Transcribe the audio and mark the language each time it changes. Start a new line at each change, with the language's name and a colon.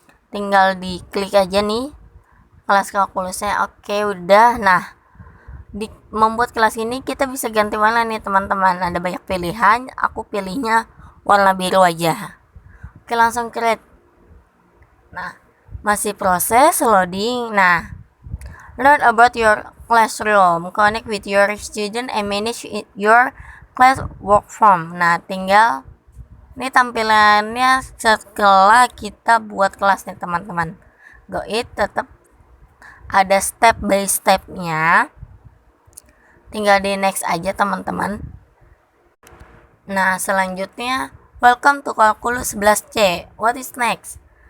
Indonesian: Tinggal diklik aja nih kelas kalkulusnya. Oke, udah. Nah, di membuat kelas ini kita bisa ganti warna nih teman-teman. Ada banyak pilihan, aku pilihnya warna biru aja. Oke, langsung create. Nah, masih proses loading.
English: Nah, learn about your classroom, connect with your student and manage your class workfrom.
Indonesian: Nah, tinggal ini tampilannya setelah kita buat kelas nih teman-teman.
English: Go it,
Indonesian: tetap ada step by stepnya. Tinggal di next aja teman-teman. Nah, selanjutnya
English: welcome to kalkulus 11C. What is next?